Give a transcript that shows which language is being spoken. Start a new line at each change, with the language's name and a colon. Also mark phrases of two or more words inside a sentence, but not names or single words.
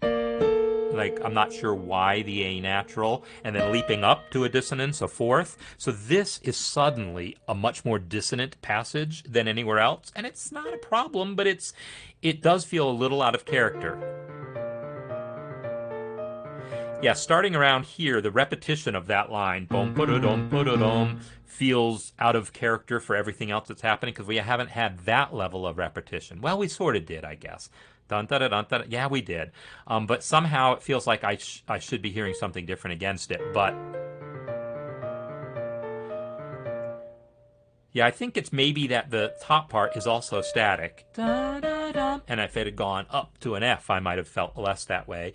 English: Like, I'm not sure why the A natural, and then leaping up to a dissonance, a fourth. So this is suddenly a much more dissonant passage than anywhere else, and it's not a problem, but it does feel a little out of character. Yeah, starting around here, the repetition of that line, bom ba-da-dum, ba-da-dum, feels out of character for everything else that's happening because we haven't had that level of repetition. Well, we sort of did, I guess. Dun, da, da, dun, da, da. Yeah, we did. But somehow it feels like I should be hearing something different against it. But yeah, I think it's maybe that the top part is also static. Da, da, da. And if it had gone up to an F, I might have felt less that way.